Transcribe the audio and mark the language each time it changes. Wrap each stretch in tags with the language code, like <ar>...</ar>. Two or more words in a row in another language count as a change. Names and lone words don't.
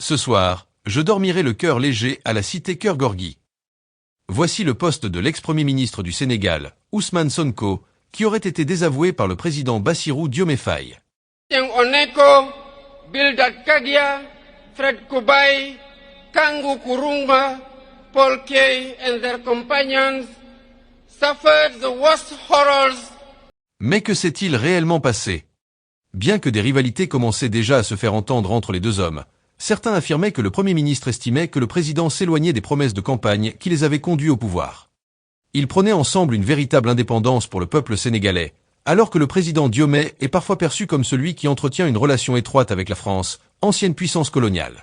<fr>Ce soir, je dormirai le cœur léger à la cité Cœur Gorgui. Voici le poste de l'ex-premier ministre du Sénégal, Ousmane Sonko, qui aurait été désavoué par le président Bassirou Diomaye Faye.</fr> <en>Bildad Kadia, Fred Kubai, Kangu Kurumba, Paul Kay and their companions suffered the worst horrors.</en> <fr>Mais que s'est-il réellement passé? Bien que des rivalités commençaient déjà à se faire entendre entre les deux hommes, certains affirmaient que le Premier ministre estimait que le président s'éloignait des promesses de campagne qui les avaient conduits au pouvoir. Ils prônaient ensemble une véritable indépendance pour le peuple sénégalais, alors que le président Diomaye est parfois perçu comme celui qui entretient une relation étroite avec la France, ancienne puissance coloniale.</fr>